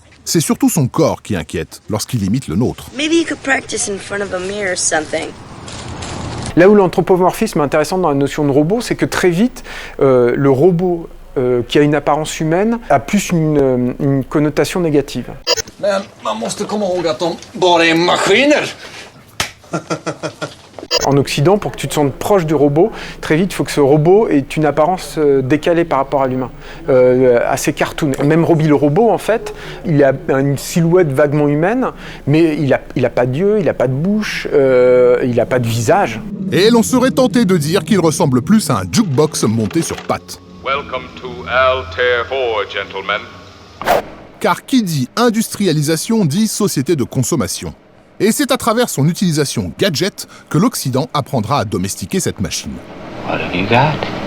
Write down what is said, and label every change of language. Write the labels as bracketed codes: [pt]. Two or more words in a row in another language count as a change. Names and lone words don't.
[fr] C'est surtout son corps qui inquiète lorsqu'il imite le nôtre. Là où l'anthropomorphisme est intéressant dans la notion de robot, c'est que très vite, le robot qui a une apparence humaine a plus une connotation négative. [sv] Men man måste komma ihåg att de bara är maskiner. [fr] En Occident, pour que tu te sentes proche du robot, très vite, il faut que ce robot ait une apparence décalée par rapport à l'humain, assez cartoon. Même Robbie le robot, en fait, il a une silhouette vaguement humaine, mais il a pas d'yeux, il n'a pas de bouche, il n'a pas de visage. Et l'on serait tenté de dire qu'il ressemble plus à un jukebox monté sur pattes. [en] Welcome to Altair 4, gentlemen. [fr] Car qui dit industrialisation dit société de consommation. Et c'est à travers son utilisation gadget que l'Occident apprendra à domestiquer cette machine. [en] What have you got?